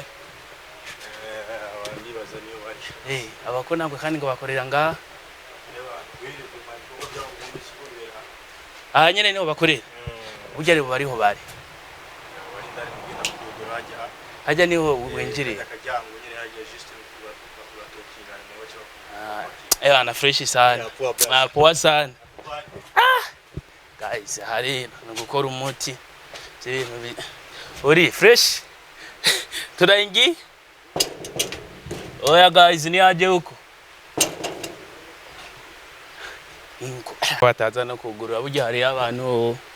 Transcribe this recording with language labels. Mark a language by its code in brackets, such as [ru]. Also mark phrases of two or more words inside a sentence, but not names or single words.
[rn] abandi baza niyo bari. Abakonangwe kandi ngo bakorera ngaha. Nyene niho bakorera. Burya rero bariho bari. Haja niho wenjire. [sw] Ana fresh sana. Poa sana. [rn] Guys, hari no gukora umuti. Ibintu uri fresh. Turaingi? Oya guys, ni aje huko. Inko. Bataza no kugurura burya hari abantu.